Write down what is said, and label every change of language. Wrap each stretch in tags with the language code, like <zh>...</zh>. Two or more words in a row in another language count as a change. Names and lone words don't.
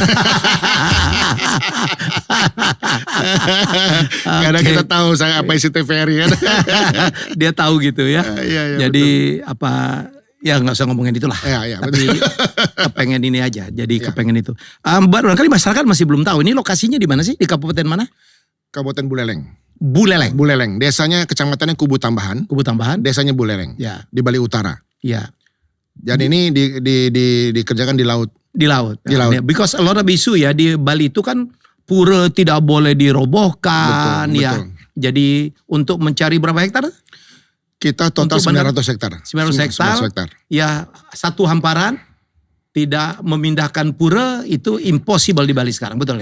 <id>Karena kita tahu saya apa isi TVRI kan. Dia tahu gitu ya. Iya, jadi betul. Ya nggak usah ngomongin itulah. Ya, Tapi kepengen ini aja. Jadi kepengen itu. Barangkali masyarakat masih belum tahu. Ini lokasinya di mana sih? Di kabupaten mana? Kabupaten Buleleng. Buleleng. Desanya kecamatannya Kubu Tambahan. Desanya Buleleng. Ya. Di Bali Utara. Ya. Dan ini dikerjakan di laut. Di laut. Di laut.</id> <en>Because a lot of issue</en> <id>ya di Bali itu kan pura tidak boleh dirobohkan. Betul. Jadi untuk mencari berapa hektar? Kita total 900 hektar. 900 hektar. Ya, satu hamparan tidak memindahkan pura itu impossible di Bali sekarang, betul ya?</id>